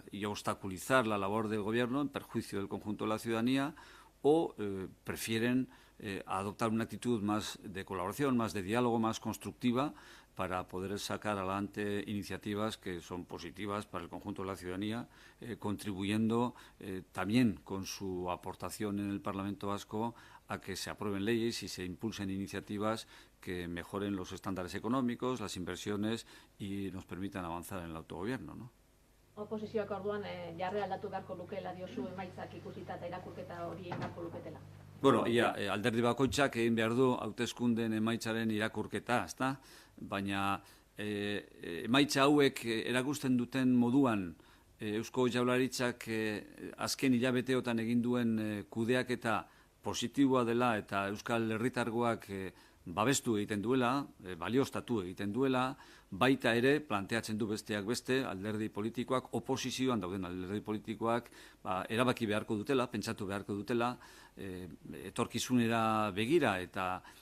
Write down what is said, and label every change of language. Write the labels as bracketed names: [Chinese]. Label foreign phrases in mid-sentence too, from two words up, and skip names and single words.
[Spanish] y obstaculizar la labor del Gobierno en perjuicio del conjunto de la ciudadanía, o prefieren adoptar una actitud más de colaboración, más de diálogo, más constructiva, para poder sacar adelante iniciativas que son positivas para el conjunto de la ciudadanía, contribuyendo también con su aportación en el Parlamento vasco a que se aprueben leyes y se impulsen iniciativas que mejoren los estándares económicos, las inversiones y nos permitan avanzar en el autogobierno, ¿no? [Basque] Oposizioak orduan jarre aldatu beharko lukeela diozu emaitzak ikusita eta irakurketa hori egin beharko luketela. Bueno, alderdi bakoitzak egin behar du hauteskundeen emaitzaren irakurketa, ezta? Baina emaitza hauek erakusten duten moduan Eusko Jaurlaritzak azken hilabeteotan egin duen kudeaketa positiboa dela eta Euskal Herritargoak babestu egiten duela, balioztatu egiten duela, baita ere planteatzen du besteak beste alderdi politikoak, oposizioan dauden alderdi politikoak erabaki beharko dutela, pentsatu beharko dutela, etorkizunera begira eta